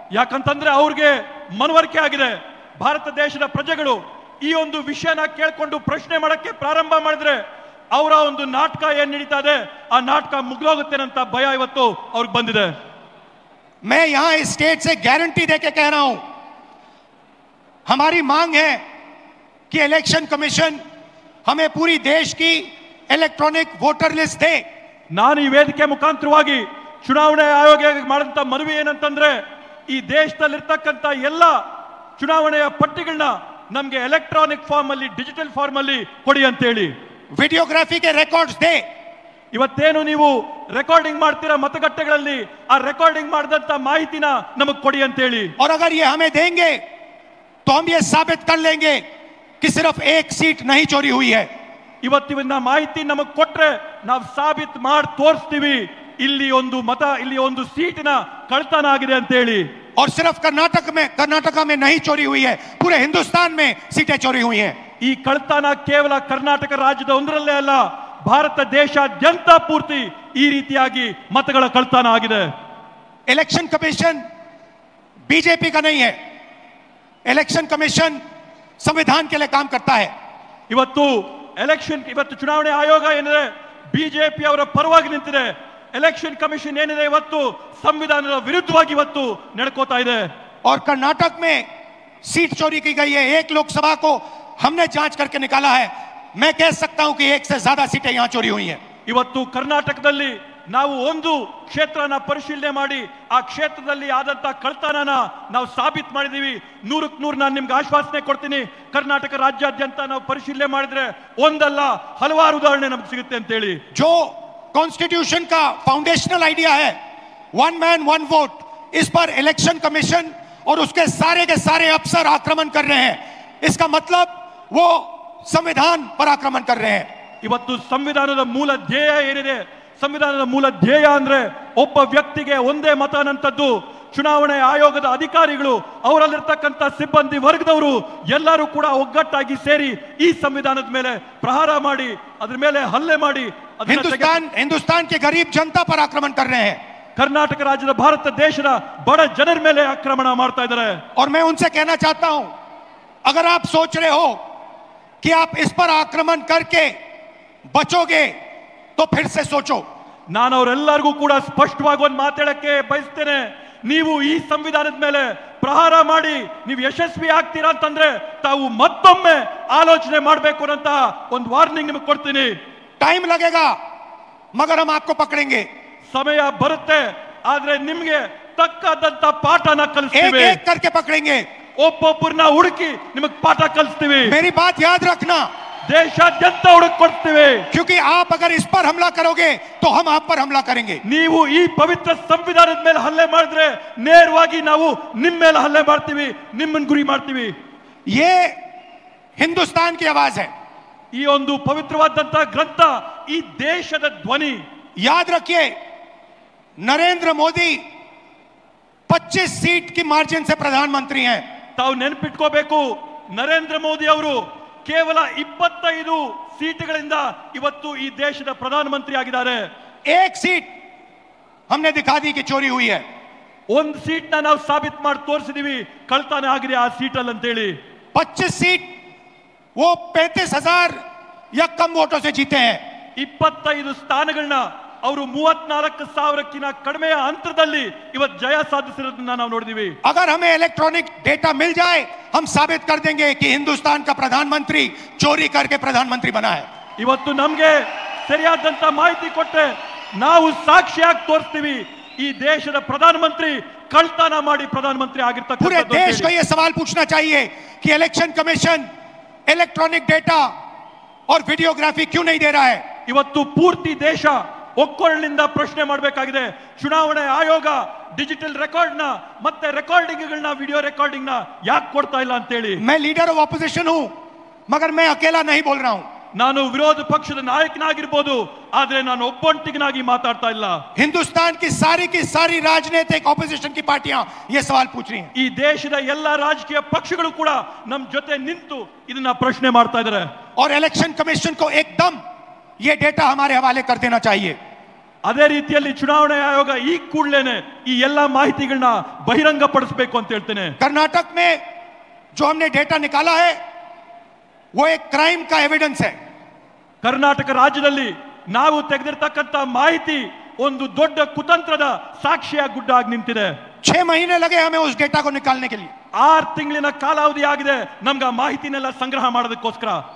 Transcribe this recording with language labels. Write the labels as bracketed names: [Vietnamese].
[Kannada] ಯಾಕಂತಂದ್ರೆ ಅವ್ರಿಗೆ ಮನವರಿಕೆ ಆಗಿದೆ, ಭಾರತ ದೇಶದ ಪ್ರಜೆಗಳು ಈ ಒಂದು ವಿಷಯನ ಕೇಳ್ಕೊಂಡು ಪ್ರಶ್ನೆ ಮಾಡಕ್ಕೆ ಪ್ರಾರಂಭ ಮಾಡಿದ್ರೆ ಅವರ ಒಂದು ನಾಟಕ ಏನ್ ನಡೀತಾ ಇದೆ ಆ ನಾಟಕ ಮುಗ್ದೋಗುತ್ತೆ ಅಂತ ಭಯ ಇವತ್ತು ಅವ್ರಿಗೆ ಬಂದಿದೆ। [Hindi] मैं यहां इस स्टेट से गारंटी देके कह रहा हूं, हमारी मांग है कि इलेक्शन कमीशन हमें पूरी देश की इलेक्ट्रॉनिक वोटर लिस्ट दे। [Kannada] ನಾನು ಈ ವೇದಿಕೆ ಮುಖಾಂತರವಾಗಿ ಚುನಾವಣೆ ಆಯೋಗಕ್ಕೆ ಮಾಡಿದಂತ ಮನವಿ ಏನಂತಂದ್ರೆ ಈ ದೇಶದಲ್ಲಿರ್ತಕ್ಕಂಥ ಎಲ್ಲ ಚುನಾವಣೆಯ ಪಟ್ಟಿಗಳನ್ನ ನಮಗೆ ಎಲೆಕ್ಟ್ರಾನಿಕ್ ಫಾರ್ಮ್ ಅಲ್ಲಿ, ಡಿಜಿಟಲ್ ಫಾರ್ಮ್ ಅಲ್ಲಿ ಕೊಡಿ ಅಂತ ಹೇಳಿ। [Hindi] वीडियोग्राफी के रिकॉर्ड्स दे। [Kannada] ಇವತ್ತೇನು ನೀವು ರೆಕಾರ್ಡಿಂಗ್ ಮಾಡ್ತೀರಾ ಮತಗಟ್ಟೆಗಳಲ್ಲಿ, ಆ ರೆಕಾರ್ಡಿಂಗ್ ಮಾಡಿದಂತ ಮಾಹಿತಿನ ನಮಗೆ ಕೊಡಿ ಅಂತ ಹೇಳಿ। [Hindi] और अगर ये हमें देंगे तो हम ये साबित कर लेंगे कि सिर्फ एक सीट नहीं चोरी हुई है। [Kannada] ಇವತ್ತಿನ ಮಾಹಿತಿ ನಮಗೆ ಕೊಟ್ರೆ ನಾವು ಸಾಬೀತ್ ಮಾಡಿ ತೋರಿಸ್ತೀವಿ ಇಲ್ಲಿ ಒಂದು ಮತ, ಇಲ್ಲಿ ಒಂದು ಸೀಟಿನ ಕಳ್ತನ ಆಗಿದೆ ಅಂತ ಹೇಳಿ। [Hindi] और सिर्फ कर्नाटक में नहीं चोरी हुई है, पूरे हिंदुस्तान में सीटें चोरी हुई हैं। [Kannada] ಈ ಕಳ್ತನ ಕೇವಲ ಕರ್ನಾಟಕ ರಾಜ್ಯದ ಒಂದರಲ್ಲೇ ಅಲ್ಲ, ಭಾರತ ದೇಶಾದ್ಯಂತ ಪೂರ್ತಿ ಈ ರೀತಿಯಾಗಿ ಮತಗಳ ಕಳ್ತನ ಆಗಿದೆ। [Hindi] इलेक्शन कमीशन बीजेपी का नहीं है, इलेक्शन कमीशन संविधान के लिए काम करता है। [Kannada] ಇವತ್ತು ಚುನಾವಣೆ ಆಯೋಗ ಏನಿದೆ ಬಿಜೆಪಿ ಅವರ ಪರವಾಗಿ ನಿಂತಿದೆ, ಎಲೆಕ್ಷನ್ ಕಮಿಷನ್ ಏನಿದೆ ಇವತ್ತು ಸಂವಿಧಾನದ ವಿರುದ್ಧವಾಗಿ ಇವತ್ತು ನಡ್ಕೋತಾ ಇದೆ। [Hindi] और कर्नाटक में सीट चोरी की गई है, एक लोकसभा को हमने जांच करके निकाला है। मैं कह सकता हूं कि एक से ज्यादा सीटें यहां चोरी हुई हैं। [Kannada] ಇವತ್ತು ಕರ್ನಾಟಕದಲ್ಲಿ ನಾವು ಒಂದು ಕ್ಷೇತ್ರನ ಪರಿಶೀಲನೆ ಮಾಡಿ ಆ ಕ್ಷೇತ್ರದಲ್ಲಿ ಆದಂತ ಕಳ್ತನನ ನಾವು ಸಾಬೀತು ಮಾಡಿದೀವಿ। 100ಕ್ಕೆ 100 ನಾನು ನಿಮ್ಗೆ ಆಶ್ವಾಸನೆ ಕೊಡ್ತೀನಿ, ಕರ್ನಾಟಕ ರಾಜ್ಯಾದ್ಯಂತ ನಾವು ಪರಿಶೀಲನೆ ಮಾಡಿದ್ರೆ ಒಂದಲ್ಲ ಹಲವಾರು ಉದಾಹರಣೆ ನಮ್ಗೆ ಸಿಗುತ್ತೆ ಅಂತ ಹೇಳಿ। [Hindi] जो कॉन्स्टिट्यूशन का फाउंडेशनल आइडिया है, [English] one man one vote, [Hindi] इस पर इलेक्शन कमीशन और उसके सारे अफसर आक्रमण कर रहे हैं। इसका मतलब वो संविधान पर आक्रमण कर रहे हैं। [Kannada] ಇವತ್ತು ಸಂವಿಧಾನದ ಮೂಲ ಧ್ಯೇಯ ಏನಿದೆ, ಸಂವಿಧಾನದ ಮೂಲ ಧ್ಯೇಯ ಅಂದ್ರೆ ಒಬ್ಬ ವ್ಯಕ್ತಿಗೆ ಒಂದೇ ಮತ ಅನ್ನಂಥದ್ದು। ಚುನಾವಣೆ ಆಯೋಗದ ಅಧಿಕಾರಿಗಳು, ಅವರಲ್ಲಿರ್ತಕ್ಕಂಥ ಸಿಬ್ಬಂದಿ ವರ್ಗದವರು ಎಲ್ಲರೂ ಕೂಡ ಒಗ್ಗಟ್ಟಾಗಿ ಸೇರಿ ಈ ಸಂವಿಧಾನದ ಮೇಲೆ ಪ್ರಹಾರ ಮಾಡಿ ಅದ್ರ ಮೇಲೆ ಹಲ್ಲೆ ಮಾಡಿ [Hindi] हिंदुस्तान के गरीब जनता पर आक्रमण कर रहे हैं। [Kannada] ಕರ್ನಾಟಕ ರಾಜ್ಯದ ಭಾರತ ದೇಶದ ಬಡ ಜನರ ಮೇಲೆ ಆಕ್ರಮಣ ಮಾಡ್ತಾ ಇದ್ದಾರೆ। [Hindi] और मैं उनसे कहना चाहता हूं, अगर आप सोच रहे हो कि आप इस पर आक्रमण करके बचोगे तो फिर से सोचो। [Kannada] ನಾನು ಅವರೆಲ್ಲರಿಗೂ ಕೂಡ ಸ್ಪಷ್ಟವಾಗಿ ಒಂದು ಮಾತಾಡಕ್ಕೆ ಬಯಸ್ತೇನೆ, ನೀವು ಈ ಸಂವಿಧಾನದ ಮೇಲೆ ಪ್ರಹಾರ ಮಾಡಿ ನೀವು ಯಶಸ್ವಿ ಆಗ್ತೀರಾ ಅಂತಂದ್ರೆ ತಾವು ಮತ್ತೊಮ್ಮೆ ಆಲೋಚನೆ ಮಾಡಬೇಕು ಅಂತ ಒಂದು ವಾರ್ನಿಂಗ್ ನಿಮಗೆ ಕೊಡ್ತೀನಿ। [Hindi] टाइम लगेगा मगर हम आपको पकड़ेंगे। [Kannada] ಸಮಯ ಬರುತ್ತೆ, ಆದ್ರೆ ನಿಮ್ಗೆ ತಕ್ಕಾದಂತ ಪಾಠನ ಕಲಿಸ್ತೀವಿ, [Hindi] एक एक करके पकड़ेंगे, [Kannada] ಒಬ್ಬೊಬ್ಬರನ್ನ ಹುಡುಕಿ ನಿಮಗೆ ಪಾಠ ಕಲಿಸ್ತೀವಿ। [Hindi] मेरी बात याद रखना, [Kannada] ದೇಶಾದ್ಯಂತ ಹುಡುಕಿ ಕೊಡ್ತೀವಿ। [Hindi] क्योंकि आप अगर इस पर हमला करोगे तो हम आप पर हमला करेंगे। [Kannada] ನೀವು ಈ ಪವಿತ್ರ ಸಂವಿಧಾನದ ಮೇಲೆ ಹಲ್ಲೆ ಮಾಡಿದ್ರೆ ನೇರವಾಗಿ ನಾವು ನಿಮ್ಮ ಮೇಲೆ ಹಲ್ಲೆ ಮಾಡ್ತೀವಿ, ನಿಮ್ಮನ್ನು ಗುರಿ ಮಾಡ್ತೀವಿ। [Hindi] ये हिंदुस्तान की आवाज है, [Kannada] ಈ ಒಂದು ಪವಿತ್ರವಾದಂತ ಗ್ರಂಥ ಈ ದೇಶದ ಧ್ವನಿ। [Hindi] याद रखिए, नरेंद्र मोदी 25 सीट की मार्जिन से प्रधानमंत्री हैं। [Kannada] ತಾವು ನೆನಪಿಟ್ಕೋಬೇಕು, ನರೇಂದ್ರ ಮೋದಿ ಅವರು ಕೇವಲ 25 ಸೀಟುಗಳಿಂದ ಇವತ್ತು ಈ ದೇಶದ ಪ್ರಧಾನಮಂತ್ರಿ ಆಗಿದ್ದಾರೆ। [Hindi] एक सीट हमने दिखा दी कि चोरी हुई है, [Kannada] ಒಂದು ಸೀಟ್ ನಾವು ಸಾಬೀತು ಮಾಡಿ ತೋರಿಸಿದೀವಿ ಕಳ್ತನ ಆಗಿದೆ ಆ ಸೀಟಲ್ಲಿ ಅಂತ ಹೇಳಿ। [Hindi] 25 सीट वो 35,000 या कम वोटों से जीते हैं। [Kannada] 25 ಸ್ಥಾನಗಳನ್ನ ಅವರು 34,000ಕ್ಕಿಂತ ಕಡಿಮೆ ಅಂತರದಲ್ಲಿ ಇವತ್ತು ಜಯ ಸಾಧಿಸಿರೋದನ್ನ ನಾವು ನೋಡಿದೀವಿ. [Hindi] अगर हमें इलेक्ट्रॉनिक डेटा मिल जाए हम साबित कर देंगे कि हिंदुस्तान का प्रधानमंत्री चोरी करके प्रधानमंत्री बना है. [Kannada] ಇವತ್ತು ನಮಗೆ ಸರಿಯಾದಂತ ಮಾಹಿತಿ ಕೊಟ್ಟರೆ ನಾವು ಸಾಕ್ಷಿಯಾಗಿ ತೋರಿಸ್ತೀವಿ ಈ ದೇಶದ ಪ್ರಧಾನಮಂತ್ರಿ ಕಳ್ತನ ಮಾಡಿ ಪ್ರಧಾನಮಂತ್ರಿ ಆಗಿರ್ತಕ್ಕಂಥ. [Hindi] पूरे देश को यह सवाल पूछना चाहिए कि इलेक्शन कमीशन इलेक्ट्रॉनिक डेटा और वीडियोग्राफी क्यों नहीं दे रहा है. [Kannada] ಇವತ್ತು ಪೂರ್ತಿ ದೇಶ ಒಕ್ಕೊರಳಿನಿಂದ ಪ್ರಶ್ನೆ ಮಾಡಬೇಕಾಗಿದೆ. ಚುನಾವಣೆ ಆಯೋಗ ಡಿಜಿಟಲ್ ರೆಕಾರ್ಡ್ ನ ಮತ್ತೆ ರೆಕಾರ್ಡಿಂಗ್ಗಳನ್ನ ವಿಡಿಯೋ ರೆಕಾರ್ಡಿಂಗ್ ನ ಯಾಕೆ ಕೊಡ್ತಾ ಇಲ್ಲ ಅಂತ ಹೇಳಿ. [Hindi] मैं लीडर ऑफ ऑपोजिशन हूं मगर मैं अकेला नहीं बोल रहा हूं. [Kannada] ನಾನು ವಿರೋಧ ಪಕ್ಷದ ನಾಯಕನಾಗಿರ್ಬೋದು ಆದ್ರೆ ನಾನು ಒಬ್ಬೊಂಟಿಗನಾಗಿ ಮಾತಾಡ್ತಾ ಇಲ್ಲ. [Hindi] हिंदुस्तान की सारी राजनीतिक ऑपोजिशन की पार्टियां ये सवाल पूछ रही हैं. [Kannada] ಈ ದೇಶದ ಎಲ್ಲಾ ರಾಜಕೀಯ ಪಕ್ಷಗಳು ಕೂಡ ನಮ್ಮ ಜೊತೆ ನಿಂತು ಇದನ್ನ ಪ್ರಶ್ನೆ ಮಾಡ್ತಾ ಇದ್ದಾರೆ. [Hindi] और इलेक्शन कमीशन को एकदम ये डेटा हमारे हवाले कर देना चाहिए. [Kannada] ಅದೇ ರೀತಿಯಲ್ಲಿ ಚುನಾವಣಾ ಆಯೋಗ ಈ ಕೂಡಲೇನೆ ಈ ಎಲ್ಲಾ ಮಾಹಿತಿಗಳನ್ನ ಬಹಿರಂಗ ಪಡಿಸಬೇಕು ಅಂತ ಹೇಳ್ತೇನೆ. [Hindi] कर्नाटक में जो हमने डेटा निकाला है वो एक क्राइम का एविडेंस है. [Kannada] ಕರ್ನಾಟಕ ರಾಜ್ಯದಲ್ಲಿ ನಾವು ತೆಗೆದಿರ್ತಕ್ಕಂಥ ಮಾಹಿತಿ ಒಂದು ದೊಡ್ಡ ಕುತಂತ್ರದ ಸಾಕ್ಷಿಯ ಗುಡ್ಡಾಗಿ ನಿಂತಿದೆ. [Hindi] 6 महीने लगे हमें उस डेटा को निकालने के लिए. [Kannada] 6 ತಿಂಗಳಿನ ಕಾಲಾವಧಿ ಆಗಿದೆ ನಮ್ಗೆ ಆ ಮಾಹಿತಿನೆಲ್ಲ ಸಂಗ್ರಹ ಮಾಡೋದಕ್ಕೋಸ್ಕರ.